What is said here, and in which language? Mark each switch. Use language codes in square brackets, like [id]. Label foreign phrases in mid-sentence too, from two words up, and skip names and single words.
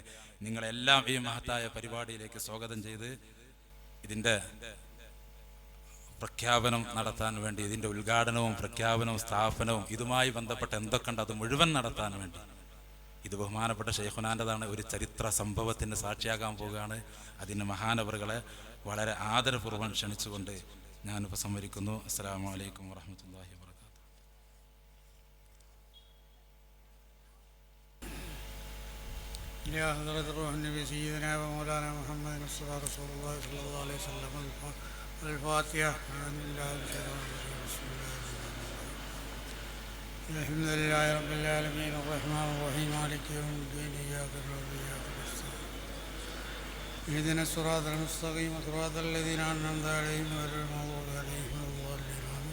[ml] നിങ്ങളെല്ലാം ഈ മഹത്തായ പരിപാടിയിലേക്ക് സ്വാഗതം ചെയ്ത് ഇതിൻ്റെ പ്രഖ്യാപനം നടത്താൻ വേണ്ടി, ഇതിൻ്റെ ഉദ്ഘാടനവും പ്രഖ്യാപനവും സ്ഥാപനവും ഇതുമായി ബന്ധപ്പെട്ട എന്തൊക്കെയുണ്ട് അത് മുഴുവൻ നടത്താൻ വേണ്ടി, ഇത് ബഹുമാനപ്പെട്ട ഷെയ്ഖുനാൻ്റെതാണ്. ഒരു ചരിത്ര സംഭവത്തിന് സാക്ഷിയാകാൻ പോവുകയാണ്. അതിന് മഹാനവറുകളെ വളരെ ആദരപൂർവ്വം ക്ഷണിച്ചുകൊണ്ട് ഞാൻ ഉപസംഹരിക്കുന്നു. [ar] السلام عليكم ورحمة الله وبركاته. يا حضرة روح النبي سيدنا ومولانا محمد مصطفى رسول الله صلى الله عليه وسلم. الفاتحة. الحمد لله رب العالمين الرحمن الرحيم مالك يوم الدين إياك نعبد وإياك نستعين اهدنا الصراط المستقيم صراط الذين أنعمت عليهم غير المغضوب عليهم ولا الضالين آمين.